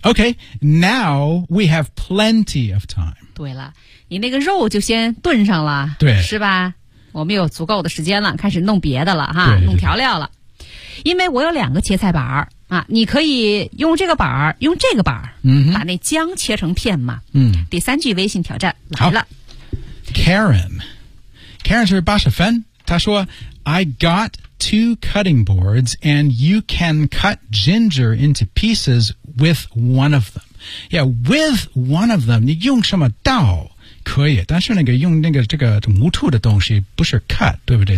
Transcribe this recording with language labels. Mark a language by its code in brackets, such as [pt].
[en] OK, now we have plenty of time. [zh] 对了，你那个肉就先炖上了，对，是吧？我们有足够的时间了，开始弄别的了哈，对对对弄调料了。因为我有两个切菜板啊，你可以用这个板儿，用这个板儿、 mm-hmm. 把那姜切成片嘛。嗯、 mm-hmm. ，第三句微信挑战来了。 [en] Karen [zh] 是八十分，她说 [en] ：“I got two cutting boards, and you can cut ginger into pieces with one of them. Yeah, with one of them， [zh] 你用什么刀？” 可以，但是那个用那个这个木头的东西不是 cut， 对不对？